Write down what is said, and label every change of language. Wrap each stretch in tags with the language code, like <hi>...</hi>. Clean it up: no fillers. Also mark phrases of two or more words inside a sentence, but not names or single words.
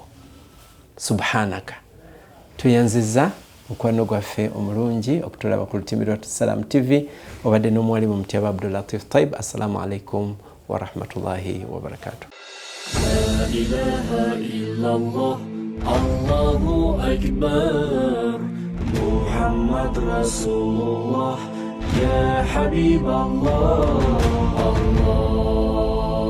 <lg>Subhanaka. Tuyanziza mukwano gwaffe omulungi okutulaba ku lutimi lwa Salam TV obadde n'omuwalimu Mutyaba Abdulatwif.</lg> <ar>طيب، السلام عليكم ورحمة الله وبركاته. لا إله إلا الله، الله أكبر، محمد رسول الله, يا حبيب الله، الله.</ar>